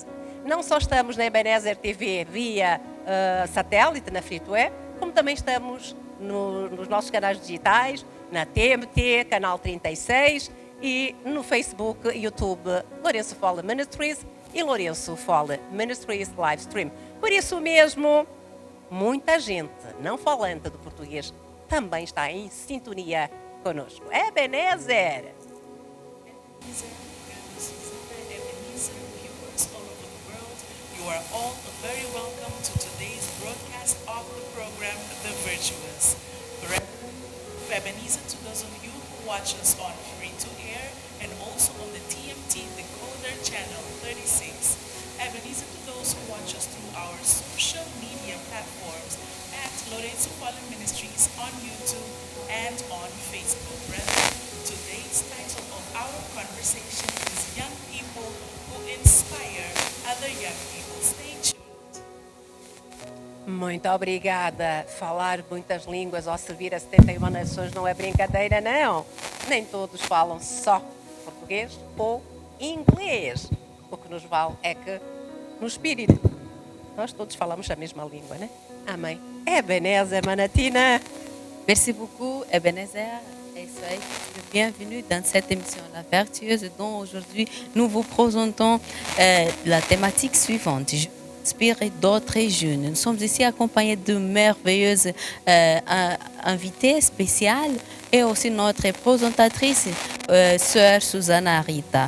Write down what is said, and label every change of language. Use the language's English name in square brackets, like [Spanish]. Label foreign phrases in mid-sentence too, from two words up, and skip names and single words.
[Portuguese] Não só estamos na Ebenezer TV via satélite, na Free2Air, como também estamos nos nossos canais digitais, na TMT, canal 36, e no Facebook, YouTube, Lourenço Fole Ministries e Lourenço Fole Ministries Livestream. Por isso mesmo, muita gente não falante do português também está em sintonia conosco. Ebenezer! [English] You are all very welcome to today's broadcast of the program, The Virtuous. Ebenezer, to those of you who watch us on free-to-air and also on the TMT Decoder Channel 36. Ebenezer, to those who watch us through our social media platforms at Lourenço Fole Ministries on YouTube and on Facebook. Brethren, today's title of our conversation is Young People Who Inspire Other Young People. Stay tuned. [Portuguese] Muito obrigada. Falar muitas línguas ou servir a 71 nações não é brincadeira, não. Nem todos falam só português ou inglês. O que nos vale é que, no espírito, nós todos falamos a mesma língua, né? Amém. Ebenezer, Manatina. [French] Merci beaucoup, Ebenezer. Et soyez bienvenue dans cette émission La Vertueuse dont aujourd'hui nous vous présentons la thématique suivante. Je m'inspire d'autres jeunes. Nous sommes ici accompagnés de merveilleuses invités spéciales et aussi notre présentatrice, sœur Susana Rita.